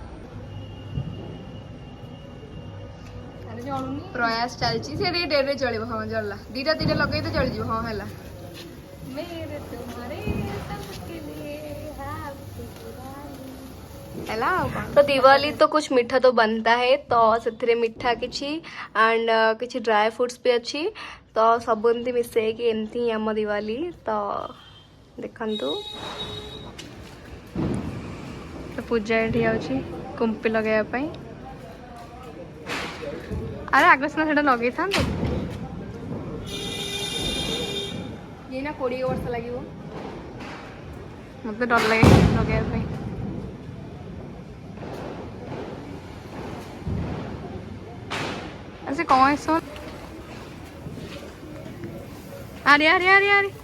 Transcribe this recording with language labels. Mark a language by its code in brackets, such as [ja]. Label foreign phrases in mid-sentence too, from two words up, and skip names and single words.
[or] ପ୍ରୟାସ ଚାଲିଛି ସେ ଟିକେ ଡେରିରେ ଚଳିବ ହଁ ଜଳିଲା ଦିଟା ଲଗେଇ ତ ଚଳିଯିବ ହଁ ହେଲା ହେଲା ଆଉ କ'ଣ ତ ଦିୱାଲି ତ [hi] कुछ मिठा त बनता है [or] ତ ସେଥିରେ ମିଠା କିଛି ଆଣ୍ଡ କିଛି [en] dry fruits [or] ବି ଅଛି ତ ସବୁ ଏମିତି ମିଶେଇକି ଏମିତି ହିଁ ଆମ ଦିୱାଲି ତ ଦେଖନ୍ତୁ ପୂଜା ଏଠି ଅଛି କୁମ୍ପି ଲଗାଇବା ପାଇଁ ଆରେ ଆଗ ସିନା ସେଇଟା ଲଗେଇଥାନ୍ତେ ଏଇନା 20 ବର୍ଷ ଲାଗିବ ମୋତେ ଡର ଲାଗେ ଲଗେଇବା ପାଇଁ [hi] ऐसे कौन है सो अरे अरे [or] अरे अरे